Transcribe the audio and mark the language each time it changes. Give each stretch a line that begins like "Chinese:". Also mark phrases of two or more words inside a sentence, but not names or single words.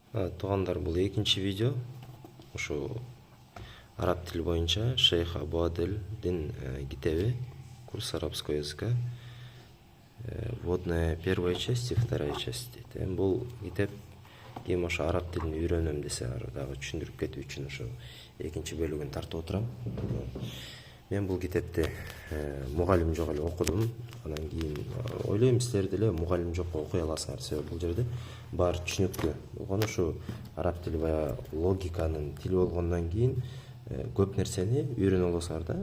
Kyrgyz: Туугандар, бул экинчи видео. Ушу араб тили боюнча Шейх Абу Аделдин китеби «Курс арабского языка».
Russian: Вводная первая часть и вторая часть дейт.
Kyrgyz: Эми бул китеп кийин ошо араб тилин үйрөнөм десе дагы түшүндүрүп кетүү үчүн ошо экинчи бөлүгүн тартып отурам. Мен бул китепти мугалим жок эле окудум. Анан кийин ойлойм, силер деле мугалим жок окуй аласыңар. Себеби бул жерде баары түшүнүктүү. Болгону ушу араб тили баягы логиканын тили болгондон кийин көп нерсени үйрөнө аласыңар да.